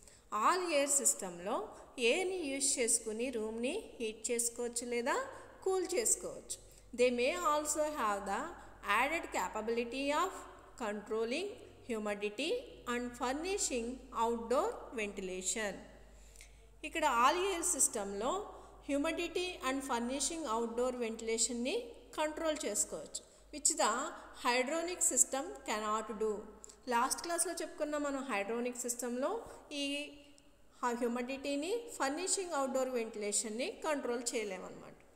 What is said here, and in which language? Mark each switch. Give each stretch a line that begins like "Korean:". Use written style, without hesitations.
Telugu: All air system లో airని use చేసుకుని రూమ్ని heat చేసుకోవచ్చు లేదా కూల్ చేసుకోవచ్చు.
English: They may also have the added capability of controlling humidity and furnishing outdoor ventilation.
Telugu: ఇక్కడ all air సిస్టంలో humidity and furnishing outdoor వెంటిలేషన్ని control చేసుకోవచ్చు,
English: Which the hydronic system cannot do.
Telugu: Last క్లాస్లో చెప్పుకున్న మనం హైడ్రోనిక్ సిస్టంలో ఈ హ్యూమిడిటీని ఫర్నిషింగ్ అవుట్డోర్ వెంటిలేషన్ని కంట్రోల్ చేయలేమన్నమాట.